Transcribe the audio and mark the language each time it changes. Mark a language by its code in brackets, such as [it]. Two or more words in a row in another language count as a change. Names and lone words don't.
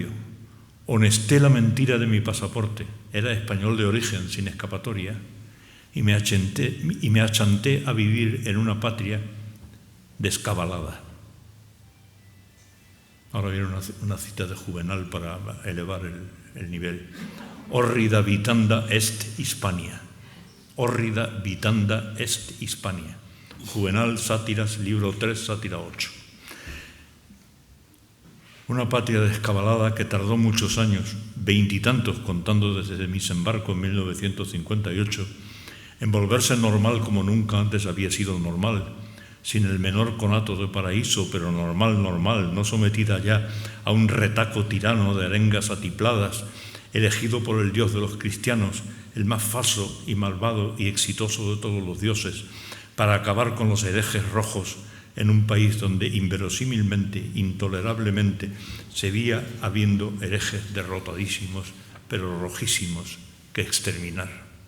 [es] Honesté la mentira de mi pasaporte. Era español de origen, sin escapatoria, y me achanté a vivir en una patria descabalada. Ahora viene una cita de Juvenal para elevar el nivel. [la] Horrida vitanda est Hispania. Horrida vitanda est Hispania. [es] Juvenal, Sátiras, libro 3, sátira 8. Una patria descabalada que tardó muchos años, 20 y tantos contando desde mi desembarco en 1958, en volverse normal como nunca antes había sido normal, sin el menor conato de paraíso, pero normal, no sometida ya a un retaco tirano de arengas atipladas, elegido por el Dios de los cristianos, el más falso y malvado y exitoso de todos los dioses, para acabar con los herejes rojos en un país donde inverosímilmente, intolerablemente, seguía habiendo herejes derrotadísimos, pero rojísimos, que exterminar.